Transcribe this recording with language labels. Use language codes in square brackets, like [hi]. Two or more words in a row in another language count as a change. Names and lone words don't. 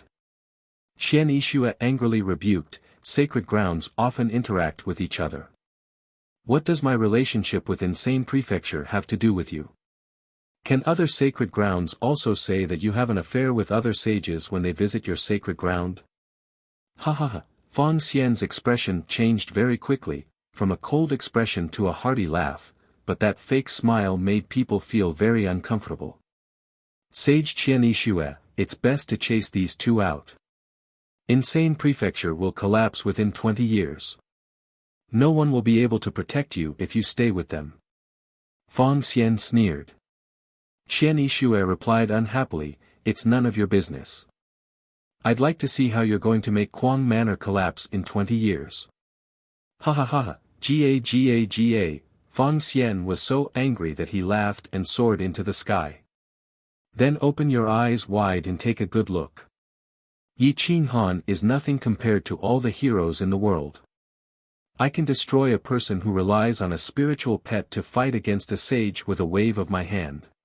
[en] Qian Yishue angrily rebuked, sacred grounds often interact with each other. What does my relationship with Insane Prefecture have to do with you? Can other sacred grounds also say that you have an affair with other sages when they visit your sacred ground? Ha ha ha. Fang Xian's expression changed very quickly, from a cold expression to a hearty laugh, but that fake smile made people feel very uncomfortable. Sage Qian Yishue, it's best to chase these two out. Insane Prefecture will collapse within 20 years. No one will be able to protect you if you stay with them. Fang Xian sneered. Qian Yishue replied unhappily, it's none of your business. I'd like to see how you're going to make Quang Manor collapse in 20 years. Ha ha ha ha, ga. Fang Xian was so angry that he laughed and soared into the sky. Then open your eyes wide and take a good look. Yi Qinghan is nothing compared to all the heroes in the world. I can destroy a person who relies on a spiritual pet to fight against a sage with a wave of my hand.